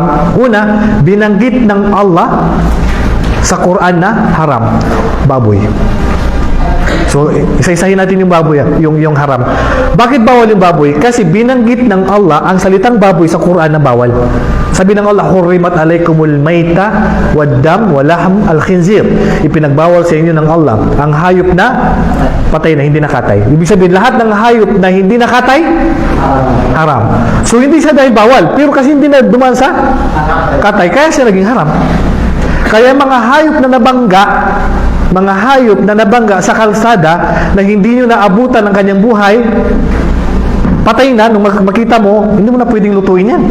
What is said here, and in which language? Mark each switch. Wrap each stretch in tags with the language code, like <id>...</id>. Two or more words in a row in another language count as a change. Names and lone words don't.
<tl>Una, binanggit ng Allah sa Quran na haram. Baboy. So, isa-isahin natin yung baboy, yung haram. Bakit bawal yung baboy? Kasi binanggit ng Allah ang salitang baboy sa Quran na bawal. Sabi ng Allah,</tl> <ar>حرمت عليكم الميتة والدم ولحم الخنزير.</ar> <tl>Ipinagbawal sa inyo ng Allah ang hayop na patay na hindi nakatay. Ibig sabihin, lahat ng hayop na hindi nakatay, haram. So, hindi siya dahil bawal. Pero kasi hindi na duman sa katay, kaya siya naging haram. Kaya mga hayop na nabangga sa kalsada na hindi nyo naabutan ng kanyang buhay, patay na, nung makita mo, hindi mo na pwedeng lutuin yan.</tl>